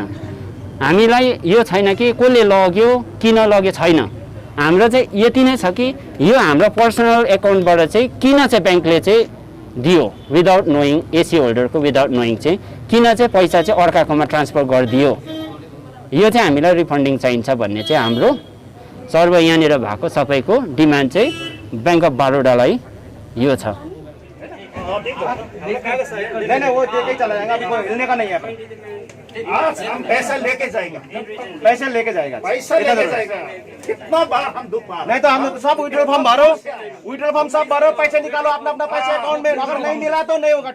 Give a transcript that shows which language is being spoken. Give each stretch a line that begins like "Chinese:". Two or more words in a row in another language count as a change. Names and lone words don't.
Nepali: हामीलाई यो छैन कि कसले लग्यो किन लग्यो छैन, हाम्रो चाहिँ यति नै छ कि यो हाम्रो पर्सनल एकाउन्टबाट चाहिँ किन चाहिँ ब्याङ्कले चाहिँ दियो
English: without knowing,
Nepali: एसी होल्डरको
English: without knowing
Nepali: चाहिँ किन चाहिँ पैसा चाहिँ अर्काकोमा ट्रान्सफर गरिदियो, यो चाहिँ हामीलाई रिफन्डिङ चाहिन्छ भन्ने चाहिँ हाम्रो सर्व यहाँनिर भएको सबैको डिमान्ड चाहिँ ब्याङ्क अफ बडोदालाई यो छ।
Hindi: नहीं वो देके चला जाएगा, अभी कोई हिलने का नहीं है। हम पैसा लेके जाएगा, पैसा लेके जाएगा, पैसा लेके जाएगा। कितना बार हम दुख पा, नहीं तो हम सब
English: withdrawal form
Hindi: भरो,
English: withdrawal form
Hindi: सब भरो, पैसे निकालो अपना अपना पैसा अकाउंट में, अगर नहीं मिला तो नहीं होगा।